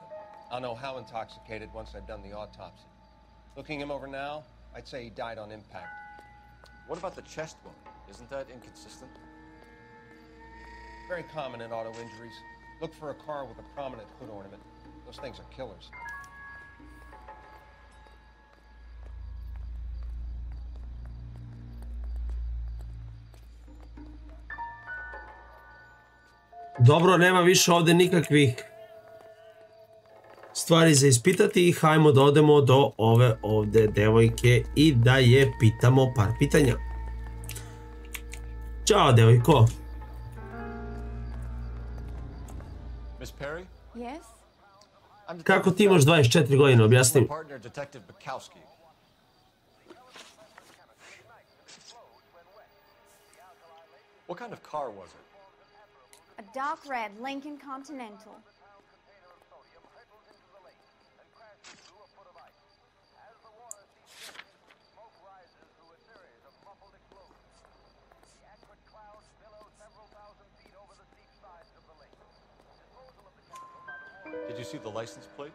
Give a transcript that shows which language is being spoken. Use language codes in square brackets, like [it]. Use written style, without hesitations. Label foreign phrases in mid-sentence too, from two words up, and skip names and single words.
[en] I'll know how intoxicated once I've done the autopsy. Looking him over now, I'd say he died on impact. What about the chest wound? Isn't that inconsistent? Very common in auto injuries. Look for a car with a prominent hood ornament. Those things are killers. [sr] Dobro, nema više ovdje nikakvih stvari za ispitati. Hajmo da odemo do ove ovdje devojke i da je pitamo par pitanja. Ćao, devojko. [en] Miss Perry? Yes? [sr] Kako ti imaš 24 godine, objasni mi. [en] Partner, Detective Bukowski. What kind of car was it? A dark red Lincoln Continental. Did you see the license plate?